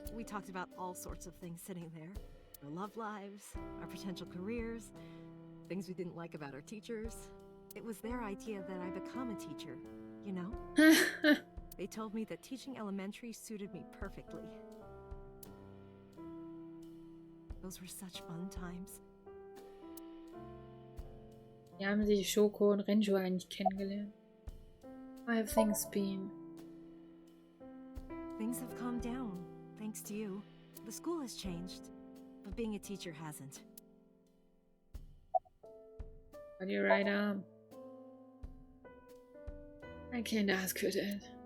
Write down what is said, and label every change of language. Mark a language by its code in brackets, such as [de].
[en] We talked about all sorts of things sitting there. Our love lives, our potential careers, things we didn't like about our teachers. It was their idea that I become a teacher, you know? They told me that teaching elementary suited me perfectly. Those were such fun times. [de] Wie haben sich Shoko und Renjo eigentlich kennengelernt? [en] How have things been? Things have calmed down, thanks to you. The school has changed, but being a teacher hasn't. On your right arm. I can't ask for that.